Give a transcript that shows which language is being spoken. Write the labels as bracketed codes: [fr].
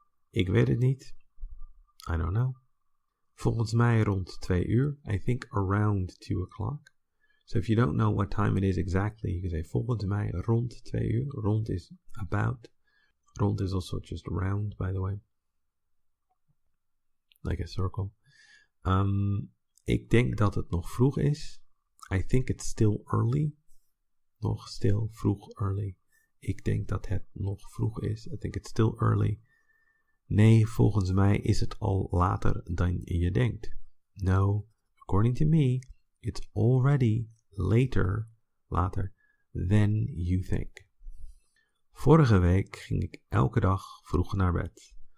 [nl] Ik weet het niet. [en] I don't know. [nl] Volgens mij rond 2 uur. [en] I think around 2 o'clock. So if you don't know what time it is exactly, you can say [nl] volgens mij rond 2 uur. [en] Rond is about. Rond is also just round, by the way. Like a circle. [nl] Ik denk dat het nog vroeg is. [en] I think it's still early. [nl] Nog still vroeg, early. Ik denk dat het nog vroeg is. [en] I think it's still early. [nl] Nee, volgens mij is het al later dan je denkt. [en] No, according to me, it's already later than you think. [nl] Vorige week ging ik elke dag vroeg naar bed.